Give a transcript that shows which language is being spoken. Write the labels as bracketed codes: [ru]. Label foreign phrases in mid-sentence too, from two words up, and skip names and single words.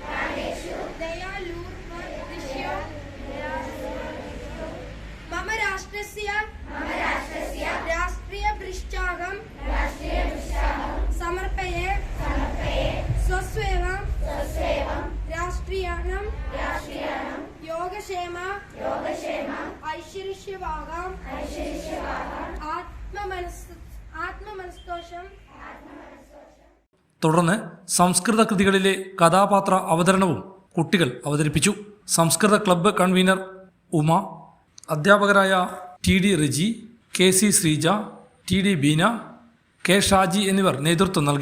[sa] दयालुर्दृश्य मम राष्ट्रस्य राष्ट्रियपृष्ठाहं समर्पये स्वस्वेव राष्ट्रियाणां योगक्षेम ऐश्वर्यवागां आत्ममनस्तोषं. [ml] തുടർന്ന് സംസ്കൃത കൃതികളിലെ കഥാപാത്ര അവതരണവും കുട്ടികൾ അവതരിപ്പിച്ചു. സംസ്കൃത ക്ലബ്ബ് കൺവീനർ ഉമ, അധ്യാപകരായ TD റിജി, KC ശ്രീജ, TD ബീന, K ഷാജി എന്നിവർ നേതൃത്വം നൽകി.